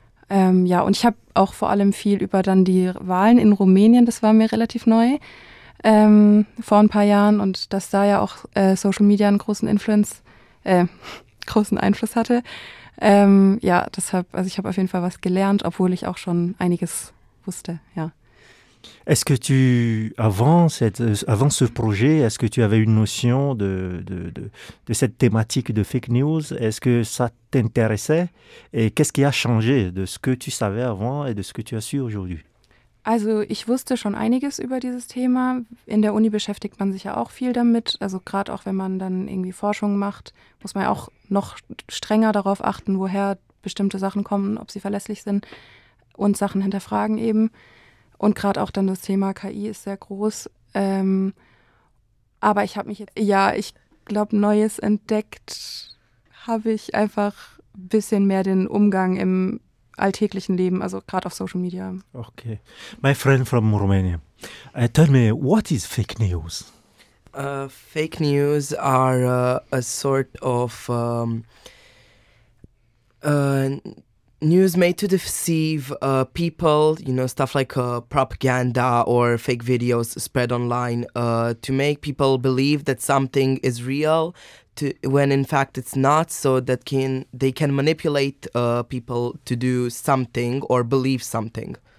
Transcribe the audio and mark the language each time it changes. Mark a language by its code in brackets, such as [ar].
[de] Ja, und ich habe auch vor allem viel über dann die Wahlen in Rumänien, das war mir relativ neu, vor ein paar Jahren, und dass da ja auch Social Media einen großen Einfluss hatte. Ja, deshalb, also ich habe auf jeden Fall was gelernt, obwohl ich auch schon einiges wusste, ja. [fr] Est-ce que tu, avant ce projet, est-ce que tu avais une notion de cette thématique de fake news? Est-ce que ça t'intéressait? Et qu'est-ce qui a changé de ce que tu savais avant et de ce que tu as su aujourd'hui? [de] Also ich wusste schon einiges über dieses Thema. In der Uni beschäftigt man sich ja auch viel damit. Also gerade auch wenn man dann irgendwie Forschung macht, muss man ja auch noch strenger darauf achten, woher bestimmte Sachen kommen, ob sie verlässlich sind und Sachen hinterfragen eben. Und gerade auch dann das Thema KI ist sehr groß. Aber ich habe mich jetzt, ja, ich glaube, Neues entdeckt habe ich einfach ein bisschen mehr den Umgang im alltäglichen Leben, also gerade auf Social Media. [en] Okay, my friend from Romania, tell me, what is fake news? Fake news are a sort of news made to deceive people, you know, stuff like propaganda or fake videos spread online to make people believe that something is real, to when in fact it's not, so that can they can manipulate people to do something or believe something.